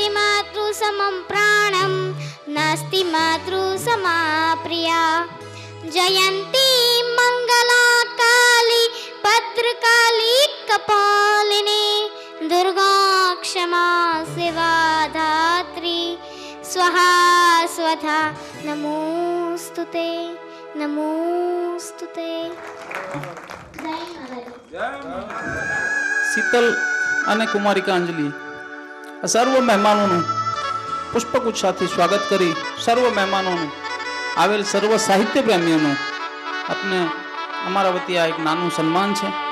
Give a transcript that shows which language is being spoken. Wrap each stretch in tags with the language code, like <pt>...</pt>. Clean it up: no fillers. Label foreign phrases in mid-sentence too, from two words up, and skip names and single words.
<sa>मातृसमं प्राणं नास्ति मातृसमाप्रिया जयन्ती मङ्गला काली भद्रकाली कपालिनी दुर्गा क्षमा शिवा धात्री स्वाहा स्वधा नमोस्तुते नमोस्तुते</sa> <gu>શીતલ અને કુમારિકા અંજલિ આ સર્વ મહેમાનોનું પુષ્પગુચ્છ સાથે સ્વાગત કરી સર્વ મહેમાનોનું આવેલ સર્વ સાહિત્ય પ્રેમીઓનું આપને અમારા વતી આ એક નાનું સન્માન છે.</gu>